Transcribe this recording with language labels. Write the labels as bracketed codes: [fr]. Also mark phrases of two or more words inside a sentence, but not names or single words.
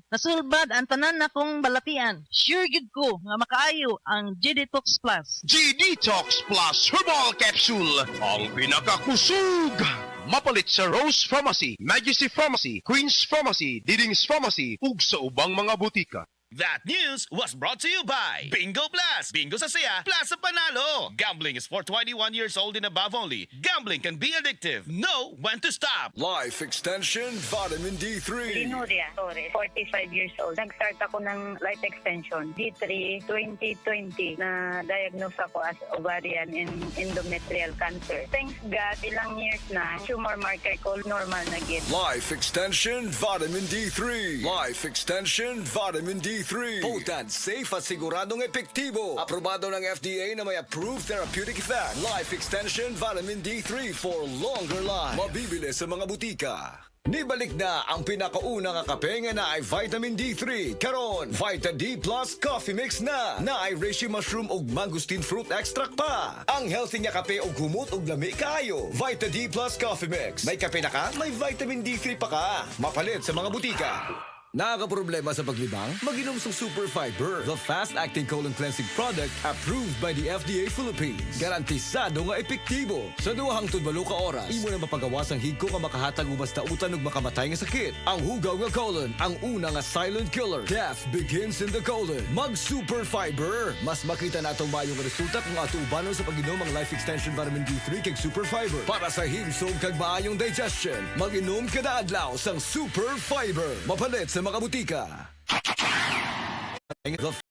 [ceb] Nasulbad ang tanan nakong balatian. Sure gyud ko nga makaayo ang G-Detox Plus. G-Detox Plus Herbal Capsule, ang pinakakusog. Mapalit sa Rose Pharmacy, Majesty Pharmacy, Queen's Pharmacy, Diding's Pharmacy, ug sa ubang mga butika. [en] That news was brought to you by Bingo Plus. [tl] Bingo sa saya, plus sa panalo. [en] Gambling is for 21 years old and above only. Gambling can be addictive. Know when to stop. Life Extension Vitamin D3. Linuria Torres, 45 years old. [tl] Nag-start ako ng [en] life extension, [tl] D3 2020, na diagnose ako as [en] ovarian and endometrial cancer. Thanks God, [hil] ilang years na, [en] tumor marker [hil] ko normal na gid. [en] Life Extension Vitamin D3. Life Extension Vitamin D3. [tl] Potent, safe at siguradong epektibo. Aprobado ng FDA na may [en] approved therapeutic effect. Life Extension Vitamin D3 for longer life. [tl] Mabibili sa mga butika. [ceb] Nibalik na ang pinakaunang kape nga na ay Vitamin D3. Karon, Vita D Plus Coffee Mix na ay reishi mushroom ug mangosteen fruit extract pa. Ang healthy nga kape ug humot ug lami kaayo. Vita D Plus Coffee Mix. May kape na ka, may Vitamin D3 pa ka. Mapalit sa mga butika. Nakakaproblema sa paglibang? Mag-inom sa [en] Super Fiber, the fast-acting colon cleansing product approved by the FDA Philippines. [ceb] Garantisado nga epektibo. Sa 2 hangtod 8 ka oras, imo na mapaгаwas ang higko nga makahatag ubas na utan ug makamatay nga sakit. Ang hugaw nga colon, ang una nga silent killer. [en] Death begins in the colon. [ceb] Mag-Super Fiber. [hil] Mas makita na itong mayong resulta kung ato ubanon sa pag-inom ang Life Extension Vitamin D3 kag Super Fiber. Para sa himsog kag maayong digestion, mag-inom kada adlaw sang Super Fiber. [ceb] Mapalit sa mga butika.